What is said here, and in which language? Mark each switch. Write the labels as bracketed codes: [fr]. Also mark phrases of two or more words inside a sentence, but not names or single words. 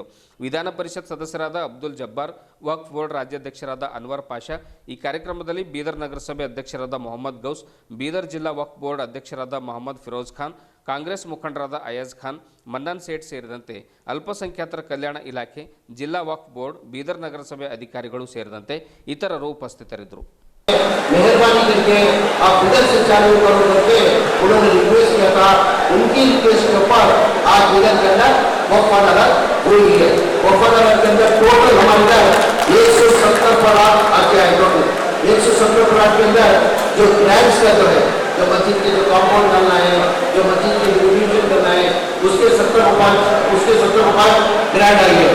[kn] ವಿಧಾನ ಪರಿಷತ್ ಸದಸ್ಯರಾದ ಅಬ್ದುಲ್ ಜಬ್ಬಾರ್, ವಕ್ಫ್ ಬೋರ್ಡ್ ರಾಜ್ಯಾಧ್ಯಕ್ಷರಾದ ಅನ್ವರ್ ಪಾಷಾ, ಈ ಕಾರ್ಯಕ್ರಮದಲ್ಲಿ ಬೀದರ್ ನಗರಸಭೆ ಅಧ್ಯಕ್ಷರಾದ ಮೊಹಮ್ಮದ್ ಗೌಸ್, ಬೀದರ್ ಜಿಲ್ಲಾ ವಕ್ಫ್ ಬೋರ್ಡ್ ಅಧ್ಯಕ್ಷರಾದ ಮೊಹಮ್ಮದ್ ಫಿರೋಜ್ ಖಾನ್, ಕಾಂಗ್ರೆಸ್ ಮುಖಂಡರಾದ ಅಯಾಜ್ ಖಾನ್, ಮನ್ನನ್ ಸೇಠ್ ಸೇರಿದಂತೆ ಅಲ್ಪಸಂಖ್ಯಾತರ ಕಲ್ಯಾಣ ಇಲಾಖೆ, ಜಿಲ್ಲಾ ವಕ್ಫ್ ಬೋರ್ಡ್, ಬೀದರ್ ನಗರಸಭೆ ಅಧಿಕಾರಿಗಳು ಸೇರಿದಂತೆ ಇತರರು ಉಪಸ್ಥಿತರಿದ್ದರು. [hi] मेहरबानी करके आप इधर से चालू करो करके उन्होंने रिक्वेस्ट किया था. उनकी रिक्वेस्ट के ऊपर आज इधर के अंदर वक्फ अदालत हुई है. वक्फ अदालत के अंदर टोटल हमारे अंदर 170 प्लाट आके आए. टोटल 170 प्लाट के अंदर जो ग्रांट्स का जो है, जो मस्जिद के जो कॉम्पाउंड करना है, जो मस्जिद की रिनोवेशन करना है, उसके 70 रुपये ग्रांट आई है.